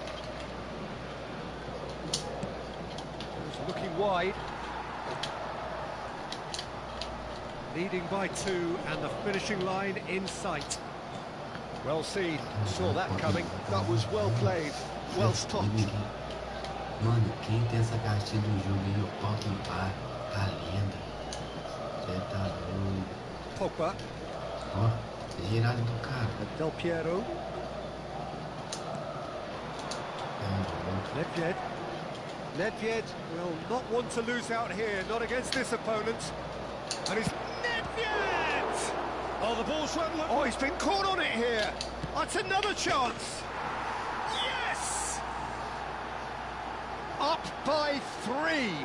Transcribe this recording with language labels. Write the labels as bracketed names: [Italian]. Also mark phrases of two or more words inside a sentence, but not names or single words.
[English] Looking wide. Leading by 2 and the finishing line in sight. Well seen. Saw that coming. That was well played. Well stopped. [Portuguese] Mano, quem tem essa cartinha do jogo aí, o pau no par, tá lenda. Você tá doido. Pogba. Ó, girada do cara. Del Piero. Nedved. [English] Nedved will not want to lose out here, not against this opponent. And it's Nedved! Oh, the ball's run. Oh, he's been caught on it here. That's another chance. Yes! Up by 3.